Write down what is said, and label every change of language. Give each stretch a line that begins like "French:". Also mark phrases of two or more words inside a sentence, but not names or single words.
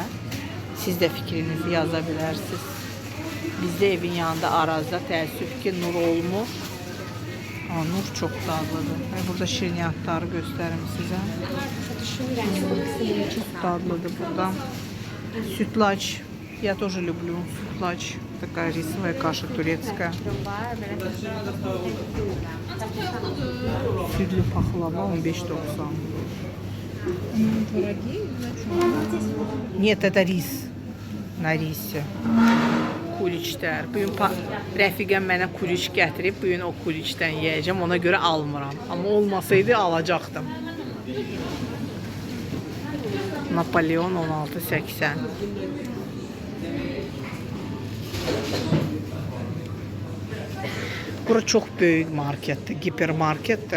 Azerbaijani: Siz də fikrinizi yaza bilərsiniz. Bizdə evin yanında Arazda təəssüf ki, Nur olmur. Nur çox dadlıdır. Burada şirniyyatları göstərim sizə. Çox dadlıdır burada. Sütlaç.
Russian: Я тоже люблю sütlaç. Такая рисовая каша турецкая.
Azerbaijani: Sütlü paxlava 15.90.
Russian: Нет, это рис. На рисе.
Azerbaijani: Kuliçlər. Bugün rəfiqəm mənə kuliç gətirib. Bugün o kuliçdən yeyəcəm. Ona görə almıram. Amma olmasaydı alacaqdım. Napolyon 16.80. Bura çox böyük marketdir, hipermarketdir.